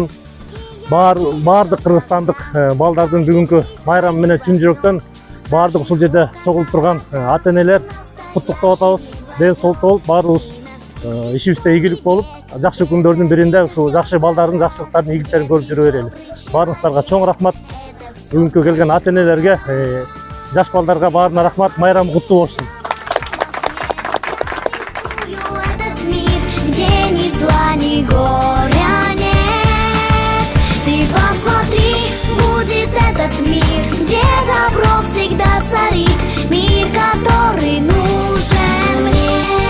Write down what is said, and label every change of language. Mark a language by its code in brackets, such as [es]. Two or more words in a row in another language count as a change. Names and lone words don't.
[ky] Баардык кыргызстандык балдардын бүгүнкү майрамы менен чын жүрөктөн баардык ушул жерде чогулуп турган ата энелер куттуктап атабыз. Ден соолукта болуп, баарыбыз ишибизде ийгилик болуп, жакшы күндөрдүн биринде ушул жакшы балдардын жакшылыктарын, ийгиликтерин көрүп жүрө берели. Баарыңыздарга чоң рахмат. Бүгүнкү келген ата энелерге, жаш балдарга баарына рахмат. Майрам куттуу болушун. [ru] Ни горя нет. Ты посмотри, будет этот мир, где добро всегда царит, мир, который нужен мне.